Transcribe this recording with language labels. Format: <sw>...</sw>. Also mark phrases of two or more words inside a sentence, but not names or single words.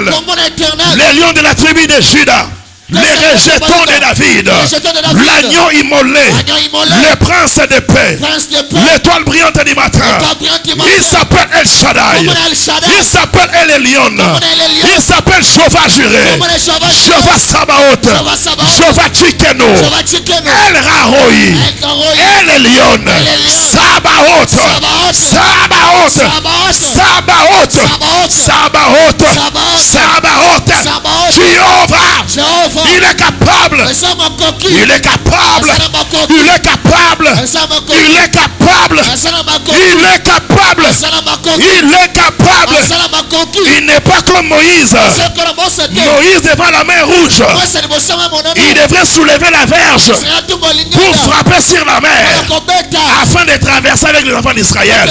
<fr>Les lions de la tribu de Juda. Les rejetons de David, l'agneau immolé, le prince de paix, l'étoile brillante du matin. Il s'appelle El Shaddai, il s'appelle El Elyon, il s'appelle Jehovah Jireh, Jehovah Sabaoth, Jehovah Tsidkenu, El Rahoi, El Elyon, Sabaoth, Sabaoth, Sabaoth, Sabaoth, Sabaoth, Jehovah. Il est capable. Il est capable. Il est capable. Il est capable. Il est capable. Il est capable. Il n'est pas comme Moïse. Moïse devant la mer rouge. Il devrait soulever la verge pour frapper sur la mer afin de traverser avec les enfants d'Israël.</fr>